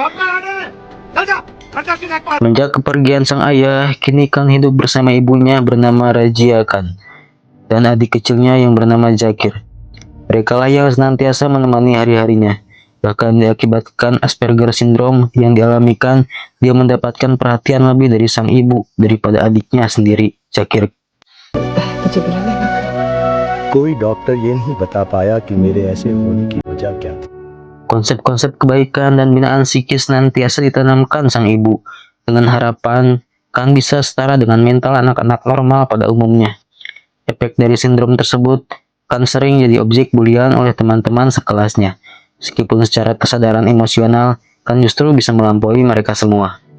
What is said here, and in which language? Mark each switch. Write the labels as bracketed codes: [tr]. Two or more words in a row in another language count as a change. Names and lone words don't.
[id] Sejak kepergian sang ayah, kini Khan hidup bersama ibunya bernama Rajia Khan dan adik kecilnya yang bernama Zakir. Mereka lah yang senantiasa menemani hari-harinya. Bahkan diakibatkan [en] Asperger syndrome [id] yang dialami Khan, dia mendapatkan perhatian lebih dari sang ibu daripada adiknya sendiri, Zakir. [hi] कोई डॉक्टर ये नहीं बता पाया कि मेरे ऐसे होने की वजह क्या थी। [id] Konsep-konsep kebaikan dan binaan psikis senantiasa ditanamkan sang ibu, dengan harapan Khan bisa setara dengan mental anak-anak normal pada umumnya. Efek dari sindrom tersebut, Khan sering jadi objek bulian oleh teman-teman sekelasnya. Meskipun secara kesadaran emosional, Khan justru bisa melampaui mereka semua.